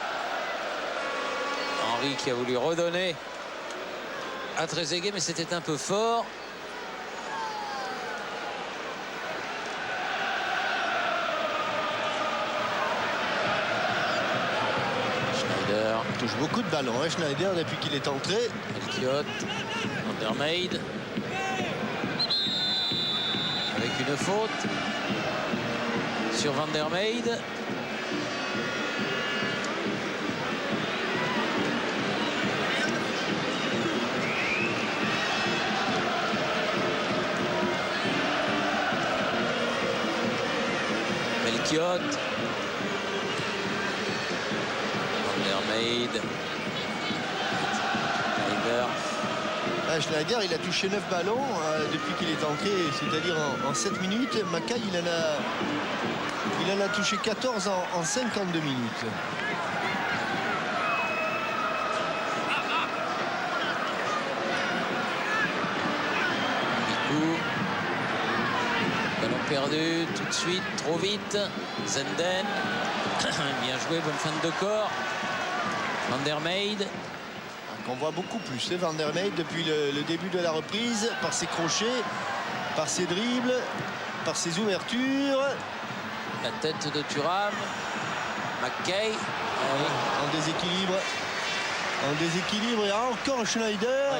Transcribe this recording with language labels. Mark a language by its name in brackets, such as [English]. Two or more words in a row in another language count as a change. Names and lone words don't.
[French] Henry qui a voulu redonner à Trezeguet, mais c'était un peu fort. Schneider. Il touche beaucoup de ballons, hein, Schneider, depuis qu'il est entré. Melchiot. Van der Meijde. Avec une faute sur Van der Meijde. Melchiot. Van der Meijde. Schneider. Ah, Schneider, il a touché 9 ballons depuis qu'il est entré, c'est-à-dire en 7 minutes. Mackay, il en a touché 14 en 52 minutes. Mikou. Ballon perdu tout de suite, trop vite. Zenden. Bien joué, bonne fin de corps. Van der Meijde. Qu'on voit beaucoup plus, hein, Van der Meijde depuis le début de la reprise, par ses crochets, par ses dribbles, par ses ouvertures. La tête de Thuram. McKay. En déséquilibre. En déséquilibre et encore Schneider.